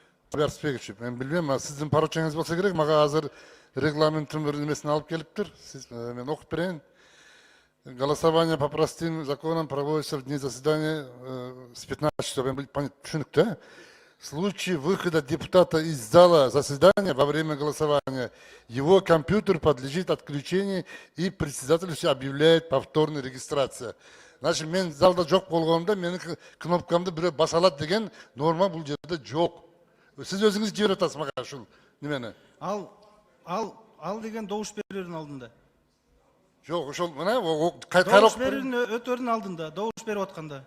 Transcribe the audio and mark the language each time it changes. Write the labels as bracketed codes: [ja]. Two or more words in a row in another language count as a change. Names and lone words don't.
[ky] Арыспекович, мен билбейм, сиздин поручениңиз болсо керек, мага азыр регламенттин бир немесин алып келиптир. Мен окуп берейин. [ru] Голосование по простым законам проводится в дни заседания с 15 часов. [ky] Түшүнүктүү. [ru] В случае выхода депутата из зала заседания во время голосования, его компьютер подлежит отключению и председатель объявляет повторная регистрация. Значит, [ky] мен залда жок болгондо менин кнопкамды бирөө баса алат деген норма бул жерде жок. Сиз өзүңүз жиберип атасыз мага ушул немени. Ал деген добуш берүүнүн алдында. Жок, ошол мына Добуш берүүнүн өтөрүнүн алдында, добуш берип атканда.